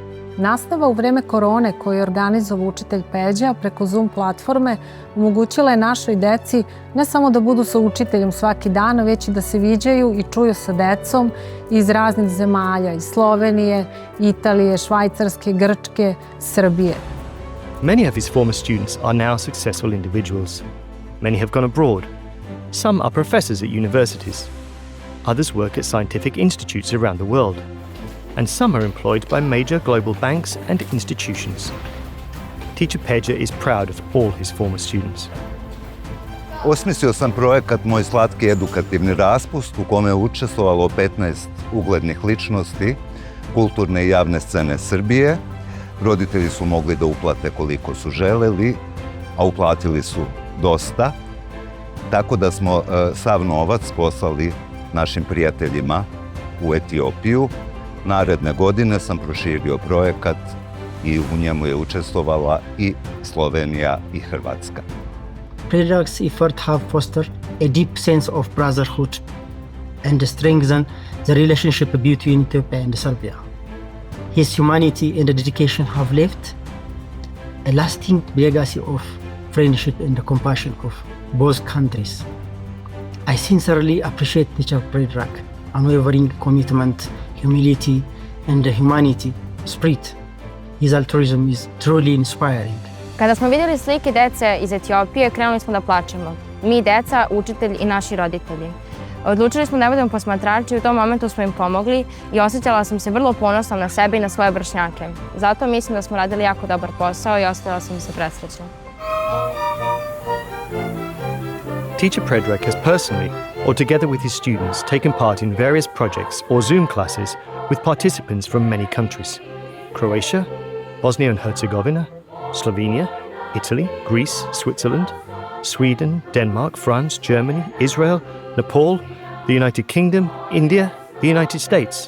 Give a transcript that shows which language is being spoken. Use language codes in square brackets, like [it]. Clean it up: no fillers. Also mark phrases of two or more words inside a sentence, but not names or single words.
[sr] Nastava u vreme korone koju je organizovao učitelj Peđa preko Zoom platforme omogućila je našoj deci ne samo da budu sa učiteljem svaki dan, već i da se viđaju i čuju sa decom iz raznih zemalja, iz Slovenije, Italije, Švajcarske, Grčke, Srbije. [en] Many of his former students are now successful individuals. Many have gone abroad. Some are professors at universities. Others work at scientific institutes around the world. And some are employed by major global banks and institutions. Teacher Peđa is proud of all his former students. [sr] Osmislio sam projekat Moj slatki edukativni raspust u kome je učestvovalo 15 uglednih ličnosti kulturne i javne scene Srbije. Roditelji su mogli da uplate koliko su želeli, a uplatili su dosta. Tako da smo sav novac poslali našim prijateljima u Etiopiju. Naredne godine sam proširio projekat i u njemu je učestvovala i Slovenija i Hrvatska. [en] Predrag's efforts have fostered a deep sense of brotherhood and strengthened the relationship between Ethiopia and Serbia. His humanity and dedication have left a lasting legacy of friendship and compassion of both countries. I sincerely appreciate Teacher Predrag unwavering commitment, humility, and the humanity spirit. His altruism is truly inspiring. [sr] Kada smo vidjeli slike dece iz Etiopije, krenuli smo da plačemo. Mi, deca, učitelj i naši roditelji. Odlučili smo da budemo posmatrači i u tom momentu smo im pomogli i osjećala sam se vrlo ponosna na sebe i na svoje vršnjake. Zato mislim da smo radili jako dobar posao i osjećala sam se presrećna. [en] Teacher Predrag has personally, or together with his students, taken part in various projects or Zoom classes with participants from many countries: Croatia, Bosnia and Herzegovina, Slovenia, Italy, Greece, Switzerland, Sweden, Denmark, France, Germany, Israel, Nepal, the United Kingdom, India, the United States.